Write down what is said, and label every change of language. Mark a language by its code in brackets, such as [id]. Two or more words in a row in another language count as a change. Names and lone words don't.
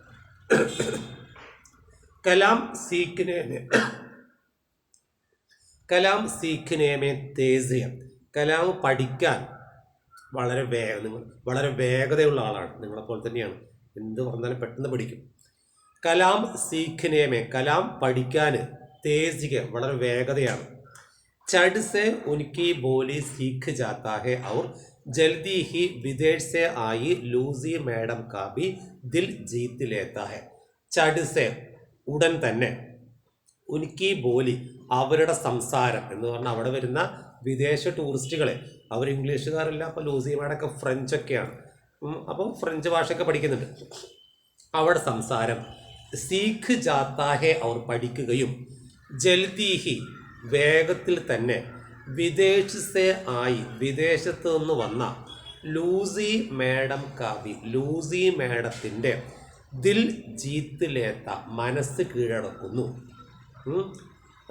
[hi] कलाम सीखने में तेज़ है. [ml] കലാം പഠിക്കാൻ വളരെ വേഗതയുള്ള ആളാണ്. നിങ്ങളെപ്പോലെ തന്നെയാണ്, എന്ത് പറഞ്ഞാലും പെട്ടെന്ന് പഠിക്കും. [hi] कलाम सीखने में [ml] കലാം പഠിക്കാൻ, [hi] तेज़ है [ml] വളരെ വേഗതയാണ്. [hi] चढ़ से उनकी बोली सीख जाता है और जल्दी ही विदेश से आई लूसी मैडम का भी दिल जीत लेता है. चढ़ से [ml] ഉടൻ തന്നെ, [hi] उनकी बोली [ml] അവരുടെ സംസാരം എന്ന് പറഞ്ഞാൽ അവിടെ വരുന്ന വിദേശ ടൂറിസ്റ്റുകളെ, അവർ ഇംഗ്ലീഷുകാരല്ല. അപ്പോൾ ലൂസി മാഡമൊക്കെ ഫ്രഞ്ചൊക്കെയാണ്. അപ്പോൾ ഫ്രഞ്ച് ഭാഷയൊക്കെ പഠിക്കുന്നുണ്ട്. അവിടെ സംസാരം [hi] सीख जाता है [ml] അവർ പഠിക്കുകയും, ജൽദീഹി വേഗത്തിൽ തന്നെ, വിദേശത്തെ ആയി വിദേശത്ത് നിന്ന് വന്ന, [hi] लूसी मैडम का भी [ml] ലൂസി മേഡത്തിൻ്റെ [hi] दिल जीत लेता [ml] മനസ്സ് കീഴടക്കുന്നു.